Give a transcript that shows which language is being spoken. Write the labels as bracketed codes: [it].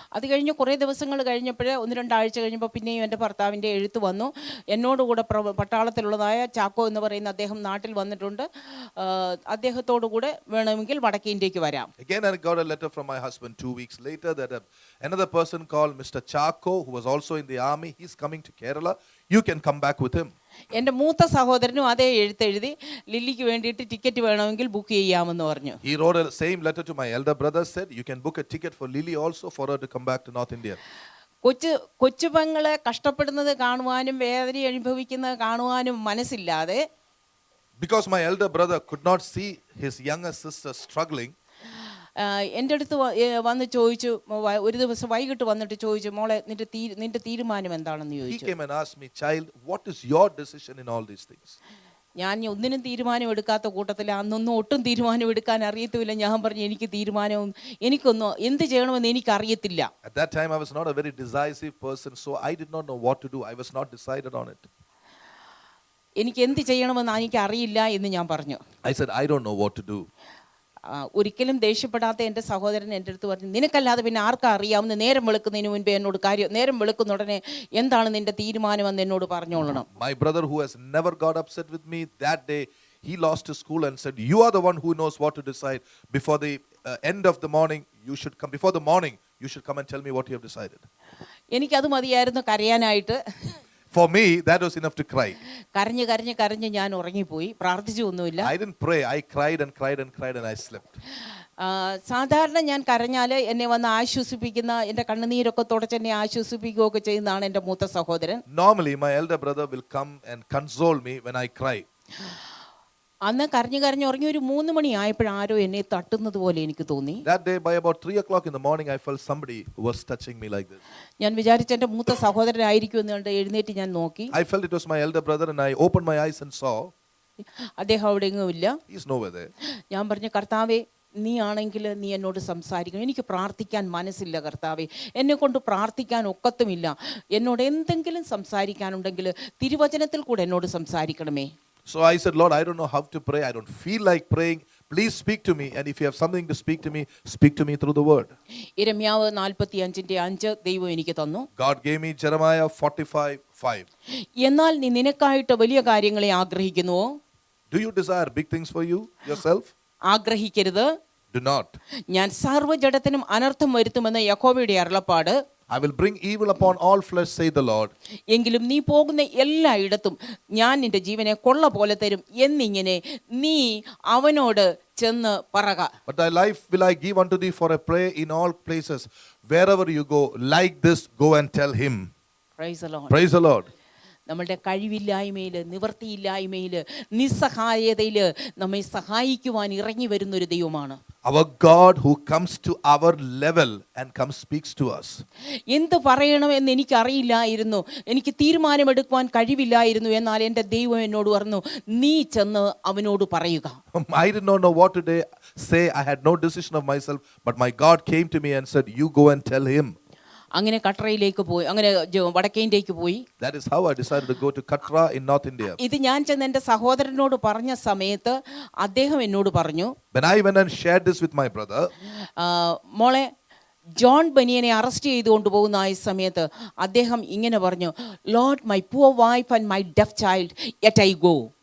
[ml] അത് കഴിഞ്ഞ് കുറേ ദിവസങ്ങൾ കഴിഞ്ഞപ്പോൾ, 1-2 ആഴ്ച കഴിഞ്ഞപ്പോൾ പിന്നെയും എൻ്റെ ഭർത്താവിൻ്റെ എഴുത്ത് വന്നു. എന്നോടുകൂടെ പട്ടാളത്തിലുള്ളതായ ചാക്കോ എന്ന് പറയുന്ന അദ്ദേഹം നാട്ടിൽ വന്നിട്ടുണ്ട്, അദ്ദേഹത്തോടു കൂടെ വേണമെങ്കിൽ വടക്കേ ഇന്ത്യക്ക് വരാം. [en] Again I got a letter from my husband 2 weeks later that another person called Mr. Chako, who was also in the army, he's coming to Kerala. You can come back with him. [ml] എൻ്റെ മൂത്ത സഹോദരനും അതേ എഴുത്തെഴുതി, ലില്ലിക്ക് വേണ്ടിയിട്ട് ticket വേണമെങ്കിൽ book ചെയ്യാമെന്ന് പറഞ്ഞു. [en] He wrote a same letter to my elder brother, said you can book a ticket for Lily also for her to come back to North India. [ml] കൊച്ചുപെങ്ങളെ കഷ്ടപ്പെടുന്നത് കാണുവാനും വേദന അനുഭവിക്കുന്നത് കാണുവാനും മനസ്സില്ലാതെ, [en] because my elder brother could not see his younger sister struggling, [ml] എൻ്റെ അടുത്ത് വന്ന് ചോദിച്ചു, ഒരു ദിവസം വൈകിട്ട് വന്നിട്ട് ചോദിച്ചു, മോളെ നിന്റെ തീരുമാനം എന്താണെന്ന് ചോദിച്ചു. [en] He came and asked me, child, what is your decision in all these things? [ml] ഞാൻ ഒന്നിനും തീരുമാനം എടുക്കാത്ത കൂട്ടത്തിൽ, അന്നൊന്നും ഒട്ടും തീരുമാനം എടുക്കാൻ അറിയത്തുമില്ല. ഞാൻ പറഞ്ഞു, എനിക്കൊന്നും എന്ത് ചെയ്യണമെന്ന് എനിക്കറിയത്തില്ല. [en] At that time I was not a very decisive person, so I did not know what to do. I was not decided on it. [ml] എനിക്ക് എന്ത് ചെയ്യണമെന്ന് എനിക്ക് അറിയില്ല എന്ന് ഞാൻ പറഞ്ഞു. [en] I said I don't know what to do. [ml] ഒരിക്കലും ദേഷ്യപ്പെടാത്ത എൻ്റെ സഹോദരൻ എൻ്റെ അടുത്ത് പറഞ്ഞു, നിനക്കല്ലാതെ പിന്നെ ആർക്കാ അറിയാവുന്ന, നേരം വെളുക്കുന്നതിന് മുൻപേ എന്നോട് നേരം വെളുക്കുന്ന ഉടനെ എന്താണ് നിന്റെ തീരുമാനമെന്ന് എന്നോട് പറഞ്ഞോളണം. [en] My brother, who has never got upset with me, that day he lost his cool and said, you are the one who knows what to decide. Before the end of the morning you should come, before the morning you should come and tell me what you have decided. [ml] എനിക്കത് മതിയായിരുന്നു കരയാനായിട്ട്. [en] For me that was enough to cry. [ml] കരഞ്ഞ് ഞാൻ ഉറങ്ങിപ്പോയി, പ്രാർത്ഥിച്ചൊന്നുമില്ല. [en] I didn't pray, I cried and cried and cried and I slept. [ml] സാധാരണ ഞാൻ കരഞ്ഞാൽ എന്നെ വന്ന് ആശ്വസിപ്പിക്കുന്ന, എൻ്റെ കണ്ണുനീരൊക്കെ തുടച്ച് എന്നെ ആശ്വസിപ്പിക്കുകയൊക്കെ ചെയ്യുന്നതാണ് എൻ്റെ മൂത്ത സഹോദരൻ. [en] Normally my elder brother will come and console me when I cry. [ml] അന്ന് കരഞ്ഞു കരഞ്ഞു ഉറങ്ങി ഒരു 3 മണി ആയപ്പോഴാരോ എന്നെ തട്ടുന്നത് പോലെ എനിക്ക് തോന്നി. [en] That day by about 3 o'clock in the morning, I felt somebody was touching me like this. [ml] ഞാൻ വിചാരിച്ച എൻ്റെ മൂത്ത സഹോദരനായിരിക്കും എന്ന് കണ്ട് എഴുന്നേറ്റ് ഞാൻ നോക്കി. [en] I felt it was my elder brother and I opened my eyes and saw. [ml] അദ്ദേഹം അവിടെ എങ്ങും ഇല്ല. [en] He is nowhere there. [ml] ഞാൻ പറഞ്ഞു, കർത്താവേ നീ ആണെങ്കിൽ നീ എന്നോട് സംസാരിക്കണം, എനിക്ക് പ്രാർത്ഥിക്കാൻ മനസ്സില്ല കർത്താവേ, എന്നെ കൊണ്ട് പ്രാർത്ഥിക്കാൻ ഒക്കത്തുമില്ല, എന്നോട് എന്തെങ്കിലും സംസാരിക്കാനുണ്ടെങ്കിൽ തിരുവചനത്തിൽ കൂടെ എന്നോട് സംസാരിക്കണമേ. [en] So I said, Lord, I don't know how to pray. I don't feel like praying. Please speak to me. And if you have something to speak to me through the word. [ml] യിരെമ്യാവ് 45:5 ദൈവം എനിക്ക് തന്നു. [en] God gave me Jeremiah 45:5. [ml] എന്നാൽ നീ നിനക്കായിട്ട് വലിയ കാര്യങ്ങളെ ആഗ്രഹിക്കുന്നുവോ? [en] Do you desire big things for you yourself? [ml] ആഗ്രഹിക്കരുത്. [en] Do not. [ml] ഞാൻ സർവ്വജഡത്തിനും അനർത്ഥം വരുത്തുമെന്ന് യഹോവയുടെ അരുളപ്പാട്. [en] I will bring evil upon all flesh, say the Lord. [ml] എങ്കിലും നീ പോകുന്ന എല്ലായിടത്തും ഞാൻ നിന്റെ ജീവനെ കൊള്ള പോലെ തരും എന്നിങ്ങനെ നീ അവനോട് ചെന്ന് പറക. [en] But thy life will I give unto thee for a prey in all places. Wherever you go, like this, go and tell him. Praise the Lord. Praise the Lord. [ml] നമ്മളുടെ കഴിവില്ലായ്മയിൽ, നിവൃത്തിയില്ലായ്മയിൽ, നിസ്സഹായതയിൽ നമ്മെ സഹായിക്കുവാൻ ഇറങ്ങി വരുന്നൊരു ദൈവമാണ്. [en] Our God who comes to our level and comes speaks to us. [ml] എന്ത് പറയണമെന്ന് എനിക്കറിയില്ലായിരുന്നു, എനിക്ക് തീരുമാനമെടുക്കുവാൻ കഴിവില്ലായിരുന്നു, എന്നാൽ എൻ്റെ ദൈവം എന്നോട് പറഞ്ഞു, നീ ചെന്ന് അവനോട് പറയുക. [en] I did not know what to say. I had no decision of myself, but my God came to me and said, you go and tell him. [ml] അങ്ങനെ കട്രയിലേക്ക് പോയി, അങ്ങനെ വടക്കേ ഇന്ത്യക്ക് പോയി. [en] That is how I decided to go to Katra in North India. [ml] ഇത് ഞാൻ ചെന്ന് എൻ്റെ സഹോദരനോട് പറഞ്ഞ സമയത്ത് അദ്ദേഹം എന്നോട് പറഞ്ഞു, [en] When I went and shared this with my brother, [ml] മോളെ ജോൺ ബനിയനെ അറസ്റ്റ് ചെയ്ത് കൊണ്ടുപോകുന്ന ആ സമയത്ത് അദ്ദേഹം ഇങ്ങനെ പറഞ്ഞു, [en] Lord my poor wife and my deaf child yet I go.